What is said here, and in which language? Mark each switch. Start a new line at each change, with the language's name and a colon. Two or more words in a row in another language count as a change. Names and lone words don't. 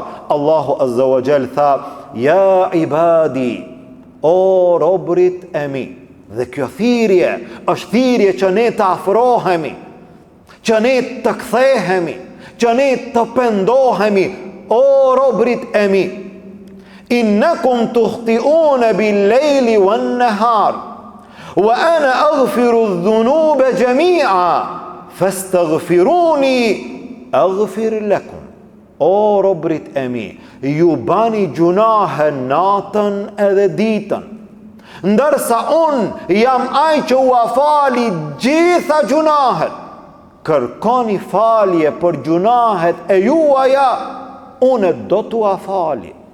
Arabic: الله عز وجل
Albanian: tha:
Arabic: "يا عبادي,
Albanian: o robrit e mi." Dhe kjo thirrje është thirrje që ne të afrohemi, që ne të kthehemi, që ne të pendohemi. O robrit e mi,
Arabic: إنكم تخطئون بالليل والنهار، وأنا أغفر الذنوب جميعا، فاستغفروني أغفر لكم.
Albanian: O robrit e mi, ju bani gjunahe natën edhe ditën, ndërsa unë jam ai që u afali gjitha gjunahet. Kërkoni falje për gjunahet e juaja, unë do t'u afali.